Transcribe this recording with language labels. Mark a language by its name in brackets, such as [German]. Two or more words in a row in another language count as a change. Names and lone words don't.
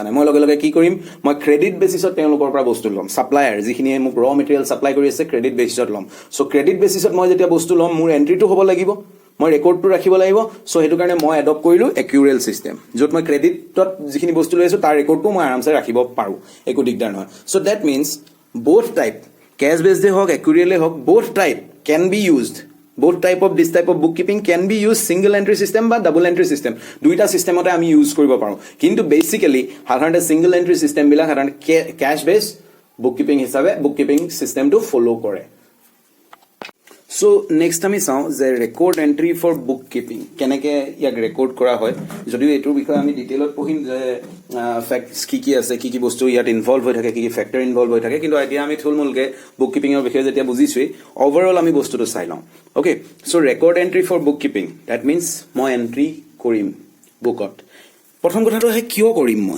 [Assamese] নাই মই লগে লগে কি কৰিম মই [English] credit basisত [Assamese] তেওঁলোকৰ পৰা বস্তু ল'ম ছাপ্লায়াৰ যিখিনিয়ে মোক [English] raw material [Assamese] ছাপ্লাই কৰি আছে [English] credit basisত [Assamese] ল'ম চ' [English] credit basisত [Assamese] মই যেতিয়া বস্তু ল'ম মোৰ এণ্ট্ৰিটো হ'ব লাগিব মই ৰেকৰ্ডটো ৰাখিব লাগিব চ' সেইটো কাৰণে মই এডপ্ট কৰিলোঁ [English] accrual system [Assamese] য'ত মই ক্ৰেডিটত যিখিনি বস্তু লৈ আছোঁ তাৰ ৰেকৰ্ডটো মই আৰামছে ৰাখিব পাৰোঁ একো দিগদাৰ নহয় [English] so that means both type cash based [Assamese] হওক একুৰিয়েলে হওক [English] both type can be used both type of this type of bookkeeping can be used single entry system [Assamese] বা [English] double entry system [Assamese] দুইটা সিস্টেমতে আমি ইউজ কৰিব পাৰোঁ কিন্তু বেসিক্যালি সাধাৰণতে [English] single entry system [Assamese] বিলাক সাধাৰণতে [English] cash based bookkeeping [Assamese] হিচাপে [English] bookkeeping systemটো [Assamese] ফলো কৰে [English] So next [Assamese] আমি চাওঁ যে [English] record entry for book keeping [Assamese] কেনেকৈ ইয়াক ৰেকৰ্ড কৰা হয় যদিও এইটোৰ বিষয়ে আমি ডিটেইলত পঢ়িম যে ফেক্টছ কি আছে কি বস্তু ইয়াত ইনভলভ হৈ থাকে কি ফেক্টৰ ইনভলভ হৈ থাকে কিন্তু এতিয়া আমি থুলমূলকৈ [English] book keepingৰ [Assamese] বিষয়ে যেতিয়া বুজিছোৱেই অভাৰঅল আমি বস্তুটো চাই লওঁ [English] okay so record entry for book keeping that means [Assamese] মই এন্ট্ৰি কৰিম বুকত প্ৰথম কথাটো হয় কিয় কৰিম মই